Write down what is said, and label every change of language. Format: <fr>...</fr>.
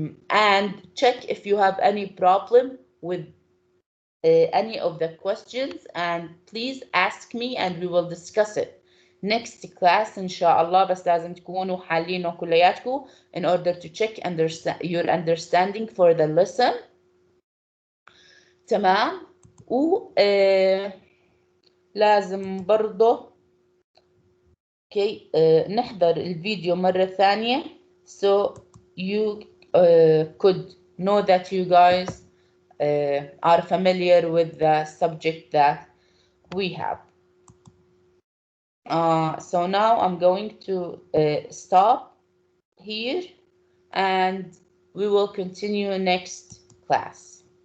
<en>And check if you have any problem with any of the questions, and please ask me and we will discuss it next class إن شاء الله.</en> <ar>بس لازم تكونوا حالينه كلياتكم</ar> <en>in order to check your understanding for the lesson.</en> <ar>تمام. و لازم برضه نحضر الفيديو مرة ثانية so</ar> <en>you could know that you guys are familiar with the subject that we have. So now I'm going to stop here, and we will continue next class.</en>